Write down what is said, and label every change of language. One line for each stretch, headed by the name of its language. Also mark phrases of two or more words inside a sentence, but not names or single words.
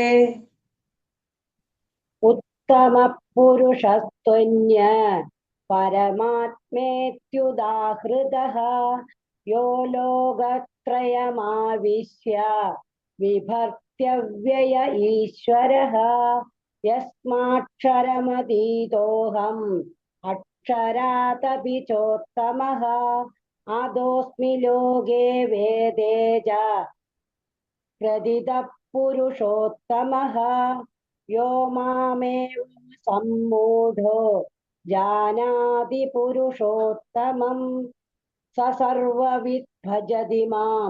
Sanskrit: ഉത്തമ പുരുഷസ്ത്വന്യ പരമാത്മേത്യുദാഹൃതഃ യോ ലോകത്രയമാവിശ്യ വിഭർത്യവ്യയ ഈശ്വരഃ. യസ്മാക്ഷരമതീതോഹം അക്ഷരാദപി ചോത്തമഃ आदोऽस्मि लोके वेदे च प्रथितः पुरुषोत्तमः यो मामेव सम्मूढो जानाति पुरुषोत्तमम् स सर्वविद् भजति मां